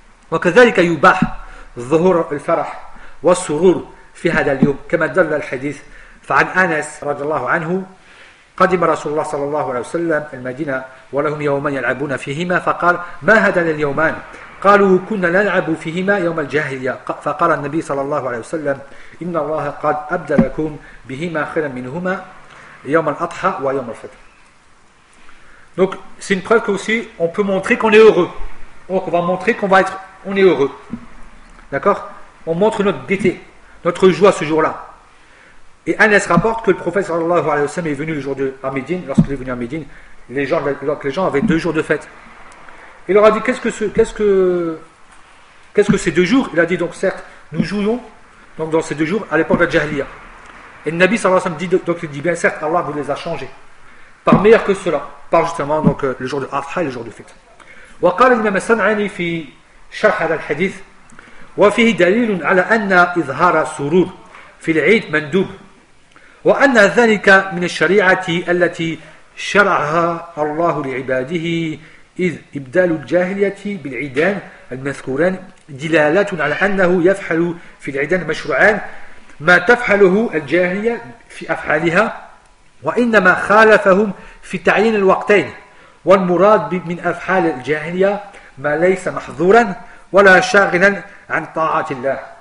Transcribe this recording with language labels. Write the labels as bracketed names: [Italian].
[Arabic] وكذلك يباح ظهور الفرح والسرور في هذا اليوم كما دل الحديث. فعن أنس رضي الله عنه قدم رسول الله صلى الله عليه وسلم المدينة ولهم يومان يلعبون فيهما فقال ما هذا اليومان؟ قالوا كنا نلعب فيهما يوم الجاهلية. فقال النبي صلى الله عليه وسلم إن الله قد أبدلكم بهما خيرا منهما يوم الأضحى ويوم الفطر. [French] Donc c'est une preuve qu'aussi on peut montrer qu'on est heureux. Donc on va montrer qu'on va être, on est heureux. D'accord? On montre notre gaieté, notre joie ce jour-là. Et Anas rapporte que le prophète sallallahu alayhi wa sallam est venu le jour de à Médine. Lorsqu'il est venu à Médine, les gens avaient deux jours de fête. Il leur a dit qu'est-ce que ces deux jours? Il a dit donc certes, nous jouons donc dans ces deux jours à l'époque de la Jahiliya. Et le Nabi sallallahu alayhi wa sallam dit donc il dit bien certes, Allah vous les a changés. Par meilleur que cela, par justement donc le jour de Adha et le jour de fête. [Arabic] Wa qala al-Imam as-Sam'ani fi sharh hadha al-hadith wa fihi dalil ala anna izhara surur في العيد مندوب وأن ذلك من الشريعة التي شرعها الله لعباده إذ إبدال الجاهلية بالعيدان المذكوران دلالة على أنه يفعل في العيدان المشروعان ما تفعله الجاهلية في أفعالها وإنما خالفهم في تعيين الوقتين والمراد من أفعال الجاهلية ما ليس محظورا ولا شاغلا عن طاعة الله.